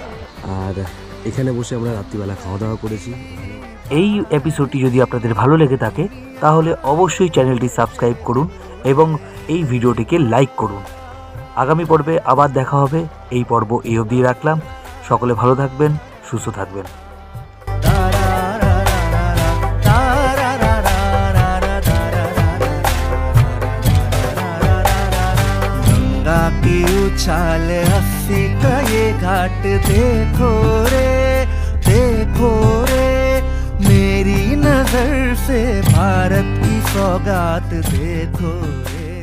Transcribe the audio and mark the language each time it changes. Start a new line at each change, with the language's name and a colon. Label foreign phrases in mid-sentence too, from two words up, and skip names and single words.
Bangla: আর এখানে বসে আমরা রাত্রিবেলা খাওয়া দাওয়া করেছি। এই এপিসোডটি যদি আপনাদের ভালো লেগে থাকে তাহলে অবশ্যই চ্যানেলটি সাবস্ক্রাইব করুন এবং এই ভিডিওটিকে লাইক করুন। আগামী পর্বে আবার দেখা হবে। এই পর্ব এই অবধি রাখলাম। সকলে ভালো থাকবেন, সুস্থ থাকবেন।
Hindi: गंगा की उछाल हंसी का ये घाट देखो रे, देखो रे, मेरी नजर से भारत की सौगात देखो रे।